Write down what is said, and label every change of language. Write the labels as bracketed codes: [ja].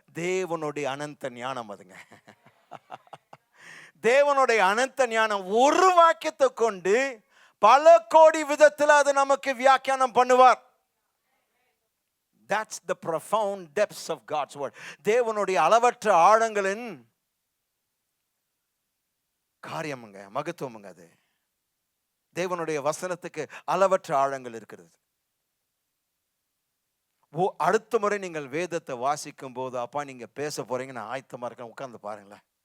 [ta] தேவனுடைய அனந்த ஞானம் அதுங்க. தேவனுடைய அனந்த ஞானம் ஒரு வாக்கியத்தை கொண்டு பல கோடி விதத்தில் அது நமக்கு வியாக்கியானம் பண்ணுவார். [en] That's the profound depths of God's word. [ta] தேவனுடைய அளவற்ற ஆழங்களின் காரியமுங்க, மகத்துவமுங்க அது. தேவனுடைய வசனத்துக்கு அளவற்ற ஆழங்கள் இருக்கிறது. அடுத்த முறை நீங்கள் வேதத்தை வாசிக்கும் போது, அப்பா நீங்க பேச போறீங்க, நான் ஆயத்தமா இருக்கேன், உட்கார்ந்து பாருங்களேன்.